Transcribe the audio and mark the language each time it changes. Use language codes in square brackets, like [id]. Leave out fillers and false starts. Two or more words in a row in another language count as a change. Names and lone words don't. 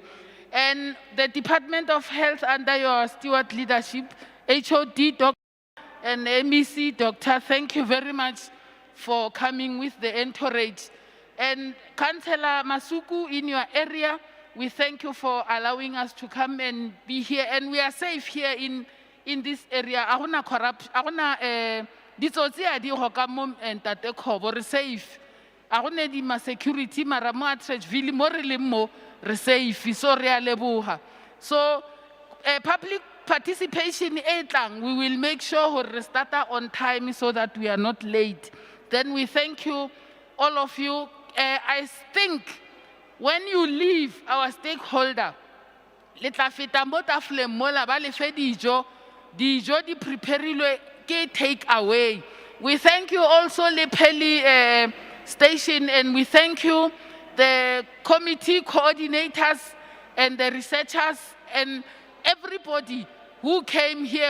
[en] And the Department of Health under your steward leadership, HOD doctor and MEC doctor, thank you very much for coming with the entourage. And Councillor Masuku in your area, we thank you for allowing us to come and be here. And we are safe here in this area. [tn] Agona corruption, agona ditsotsi a di go ka mo Ntate Khobo re safe. Agona di ma security mara mo Atteridgeville mo re leng mo re safe, so re a leboga. [en] So public participation [tn] e tlang, [en] we will make sure [tn] gore re [en] start on time so that we are not late. Then we thank you, all of you. I think when you leave our stakeholder, [tn] le tla feta mo tafoleng mola ba le fe dijo di preparilwe ke take away. [en] We thank you also Lepeli station, and we thank you the committee coordinators and the researchers and everybody who came here.